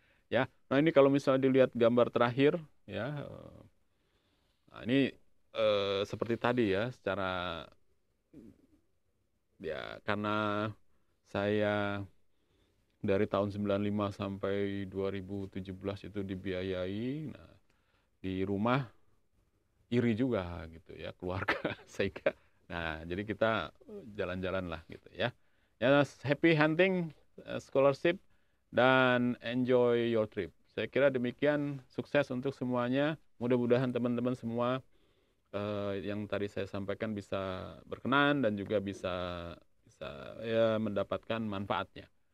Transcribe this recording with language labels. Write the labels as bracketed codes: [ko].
[id] Ya, nah ini kalau misalnya dilihat gambar terakhir, ya, nah ini seperti tadi ya, secara ya karena saya dari tahun 95 sampai 2017 itu dibiayai, nah di rumah iri juga gitu ya keluarga sehingga nah jadi kita jalan-jalan lah gitu ya. [en] Ya, happy hunting scholarship dan enjoy your trip. [id] Saya kira demikian, sukses untuk semuanya. Mudah-mudahan teman-teman semua yang tadi saya sampaikan bisa berkenan dan juga bisa bisa ya mendapatkan manfaatnya.